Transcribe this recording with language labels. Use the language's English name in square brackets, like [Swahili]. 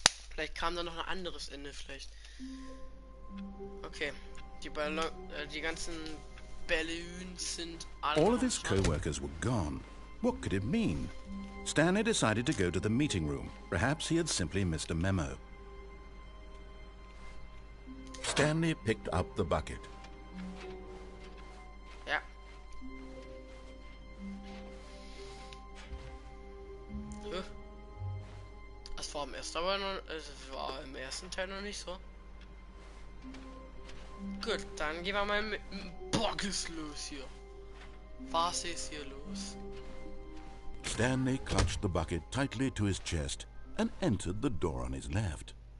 [German] Vielleicht kam da noch ein anderes Ende, vielleicht. Okay, die ganzen Balloons sind alle. [English] All of his co-workers were gone. What could it mean? Stanley decided to go to the meeting room. Perhaps he had simply missed a memo. Stanley picked up the bucket. [German] Ja. Das war im ersten Teil noch nicht so. Gut, dann gehen wir mal mit dem Was ist los hier? Was ist hier los? [English] Stanley clutched the bucket tightly to his chest and entered the door on his left.